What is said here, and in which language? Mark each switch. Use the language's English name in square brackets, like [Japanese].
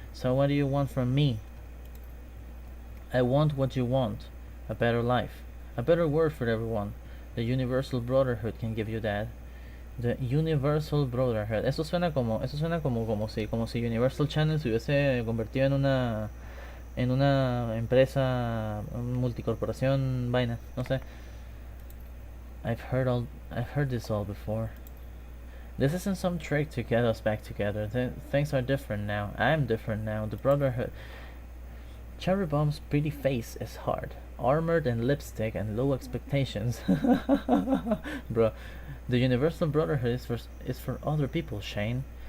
[English] So what do you want from me? I want what you want. A better life. A better word for everyone. The Universal Brotherhood can give you that. The Universal Brotherhood. [Spanish] Eso suena como si Universal Channel se hubiese convertido en una empresa, multicorporación, vaina, no sé. [English] I've heard this all before. This isn't some trick to get us back together. Things are different now. I'm different now. The Brotherhood. Cherry Bomb's pretty face is hard. Armored and lipstick and low expectations. Bro, the Universal Brotherhood is for other people, Shane.